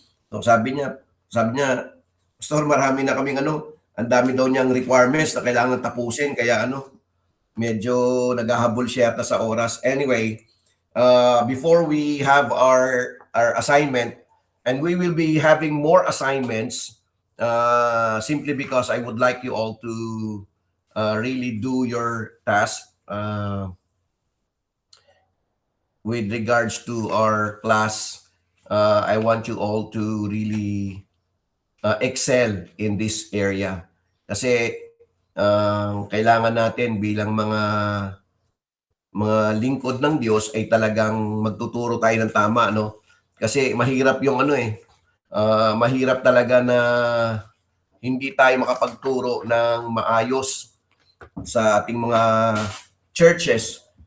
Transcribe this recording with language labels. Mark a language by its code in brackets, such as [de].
[tl] So sabi niya, Pastor, marami na kaming ang dami daw niyang requirements na kailangan tapusin, kaya medyo naghahabol siya yata sa oras. [en] Anyway, before we have our assignment, and we will be having more assignments, simply because I would like you all to really do your task with regards to our class. I want you all to really excel in this area. [tl] Kasi kailangan natin bilang mga lingkod ng Diyos ay talagang magtuturo tayo ng tama, no? Kasi mahirap yung mahirap talaga na hindi tayo makapagturo ng maayos sa ating mga churches.